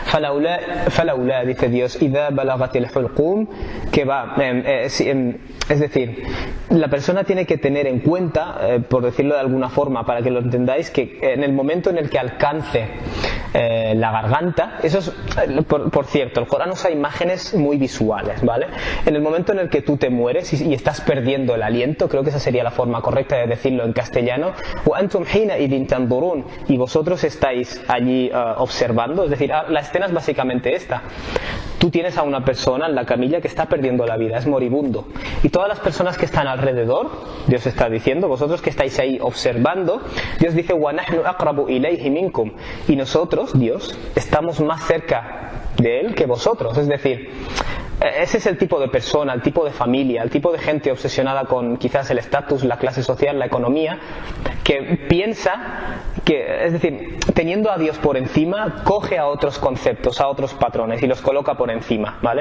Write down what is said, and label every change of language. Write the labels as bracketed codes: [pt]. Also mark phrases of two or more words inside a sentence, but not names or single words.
[es] Falaula, dice Dios, [ar] إذا بلغت الحلقوم, [es] que va, es decir, la persona tiene que tener en cuenta, por decirlo de alguna forma, para que lo entendáis, que en el momento en el que alcance la garganta, eso es, por cierto, el Corán usa imágenes muy visuales, ¿vale? En el momento en el que tú te mueres y estás perdiendo el aliento, creo que esa sería la forma correcta de decirlo en castellano, [ar] وأنتم حينئذ تنظرون, [es] y vosotros estáis allí observando, es decir, la escena es básicamente esta. Tú tienes a una persona en la camilla que está perdiendo la vida, es moribundo, y todas las personas que están alrededor, Dios está diciendo, vosotros que estáis ahí observando, Dios dice [ar] ونحن أقرب إليه منكم, [es] y nosotros, Dios, estamos más cerca de él que vosotros. Es decir, ese es el tipo de persona, el tipo de familia, el tipo de gente obsesionada con quizás el estatus, la clase social, la economía, que piensa que, es decir, teniendo a Dios por encima, coge a otros conceptos, a otros patrones y los coloca por encima, ¿vale?